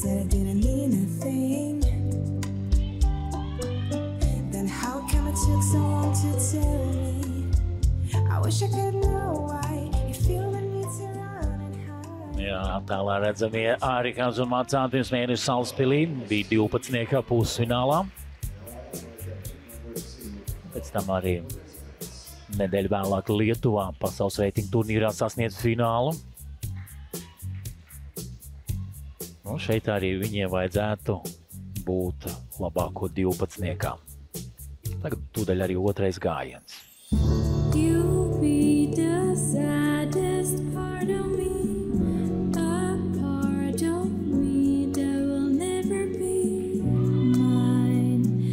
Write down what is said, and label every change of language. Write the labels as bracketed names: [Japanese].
[English] didn't mean a thing. Then how come it took so long to tell me? I wish I could know why you feel the need to run and hide. [Latvian] Jā, tālā redzamie Ārikāns un Mācātins mēneši Salaspilī bija 12. pusfinālā. Pēc tam arī nedēļu vēlāk Lietuvā pasaules reitingu turnīrā sasniedz finālu. Nu, šeit arī viņiem vajadzētu būt labāko 12. Tagad tūdaļ arī otrais gājiens. [English] You be the saddest part of me, a part of me that will never be mine.